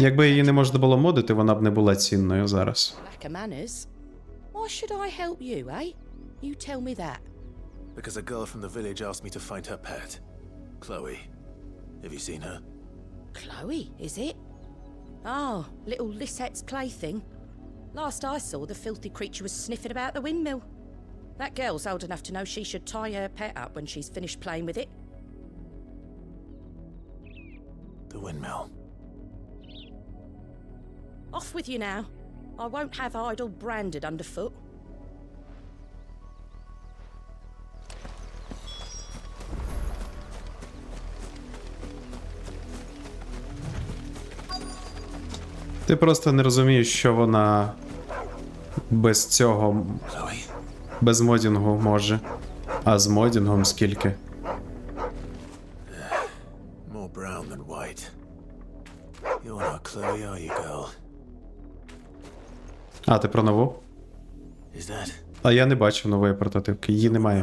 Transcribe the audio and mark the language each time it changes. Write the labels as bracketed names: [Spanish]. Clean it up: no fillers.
[Ukrainian] Якби її не можна було модити, вона б не була цінною зараз. [English] Lack of manners. Why should I help you, eh? You tell me that. Because a girl from the village asked me to find her pet. Chloe. Have you seen her? Chloe, is it? Oh, little Lisette's plaything. Last I saw, the filthy creature was sniffing about the windmill. That girl's old enough to know she should tie her pet up when she's finished playing with it. The windmill. Off with you now. I won't have idle branded underfoot. [Ukrainian] Ти просто не розумієш, що вона без цього, [English] Chloe. [Ukrainian] без модінгу може. А з модінгом скільки? [English] More brown than white. You're not Chloe, are you, girl? [Ukrainian] А, ти про нову? [English] Is that [Ukrainian] А я не бачив нової прототипки, її немає.